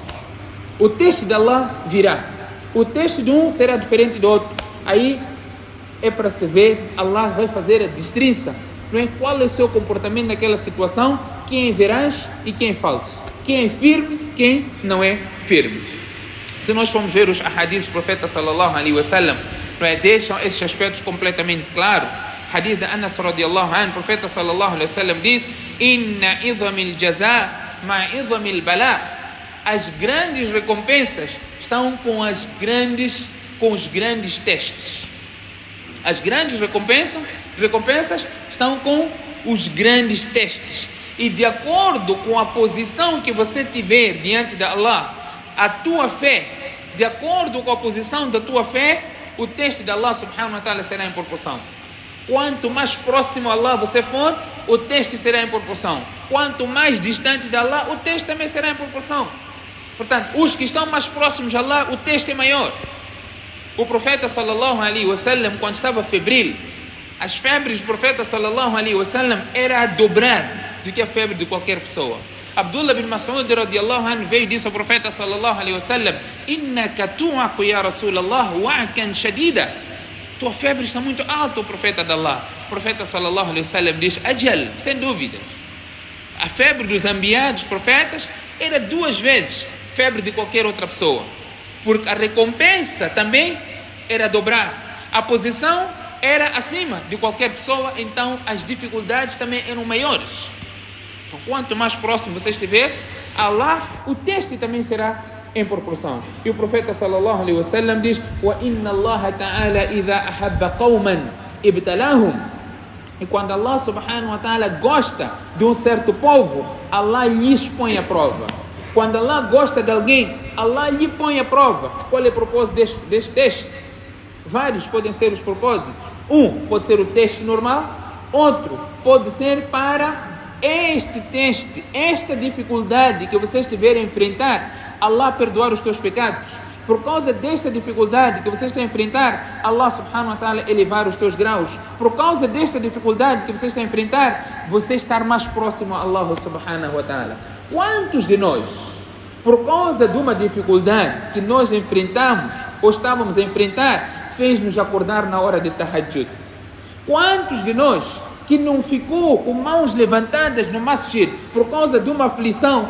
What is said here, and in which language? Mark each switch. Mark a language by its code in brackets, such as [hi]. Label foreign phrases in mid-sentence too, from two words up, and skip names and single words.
[pt] O teste de Allah virá, o teste de um será diferente do outro. Aí é para se ver, Allah vai fazer a destriça, não é? Qual é o seu comportamento naquela situação, quem é veraz e quem é falso, quem é firme, quem não é firme. Se nós formos ver os ahadiths do profeta [ar] صلى الله عليه وسلم, [pt] deixam esses aspectos completamente claros. Hadith de Anas [ar] رضي الله عنه, [pt] o profeta [ar] صلى الله عليه وسلم [pt] diz, [ar] إن عظم الجزاء مع عظم البلاء. [pt] As grandes recompensas estão com os grandes testes. As grandes recompensas estão com os grandes testes. E de acordo com a posição que você tiver diante de Allah, a tua fé, de acordo com a posição da tua fé, o teste de Allah [ar] سبحانه وتعالى [pt] será em proporção. Quanto mais próximo a Allah você for, o teste será em proporção. Quanto mais distante de Allah, o teste também será em proporção. Portanto, os que estão mais próximos de Allah, o teste é maior. O profeta [ar] صلى الله عليه وسلم, [pt] quando estava febril, as febres do profeta [ar] صلى الله عليه وسلم [pt] era a dobrar do que a febre de qualquer pessoa. Abdullah bin Mas'ud [ar] رضي الله عنه [pt] veio e disse ao profeta [ar] صلى الله عليه وسلم, إنك توعك يا رسول الله وعكا شديدا. [pt] Tua febre está muito alta, o profeta de Allah. O profeta [ar] صلى الله عليه وسلم [pt] diz, ajal, sem dúvidas. A febre dos enviados profetas era 2 vezes febre de qualquer outra pessoa, porque a recompensa também era dobrar, a posição era acima de qualquer pessoa, então as dificuldades também eram maiores. Então, quanto mais próximo você estiver a Allah, o teste também será em proporção. E o profeta [ar] صلى الله عليه وسلم [pt] diz, [ar] وإن الله تعالى إذا أحب قوما ابتلاهم. [pt] E quando Allah [ar] سبحانه وتعالى [pt] gosta de um certo povo, Allah lhes põe a prova. Quando Allah gosta de alguém, Allah lhe põe a prova. Qual é o propósito deste teste? Vários podem ser os propósitos. Um pode ser o teste normal, outro pode ser para este teste, esta dificuldade que você estiver a enfrentar, Allah perdoar os teus pecados. Por causa desta dificuldade que você está a enfrentar, Allah [ar] سبحانه وتعالى [pt] elevar os teus graus. Por causa desta dificuldade que você está a enfrentar, você estar mais próximo a Allah [ar] سبحانه وتعالى. [pt] Quantos de nós, por causa de uma dificuldade que nós enfrentamos ou estávamos a enfrentar, fez-nos acordar na hora de tahajjud? Quantos de nós que não ficou com mãos levantadas no masjid por causa de uma aflição?